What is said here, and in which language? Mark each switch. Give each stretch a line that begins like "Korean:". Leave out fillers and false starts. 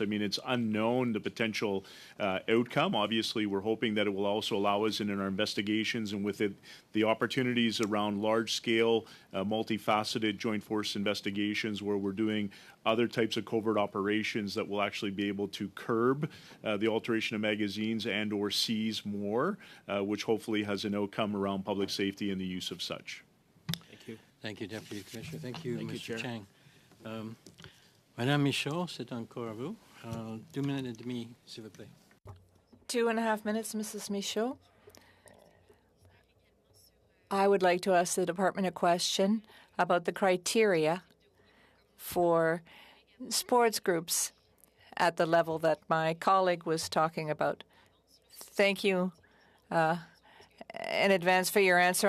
English: I mean, it's unknown the potential outcome. Obviously, we're hoping that it will also allow us in our investigations and with it the opportunities around large-scale, multifaceted joint force investigations where we're doing other types of covert operations that will actually be able to curb the alteration of magazines and or seize more, which hopefully has an outcome around public safety and the use of such. Thank you. Thank you, Deputy Commissioner. Thank you, Thank you, Mr. Chair. Chang.
French: Madame Michaud, c'est encore à vous. 2 minutes et demi, s'il vous plaît.
English: 2.5 minutes, Mrs. Michaud. I would like to ask the department a question about the criteria for sports groups at the level that my colleague was talking about. Thank you in advance for your answer.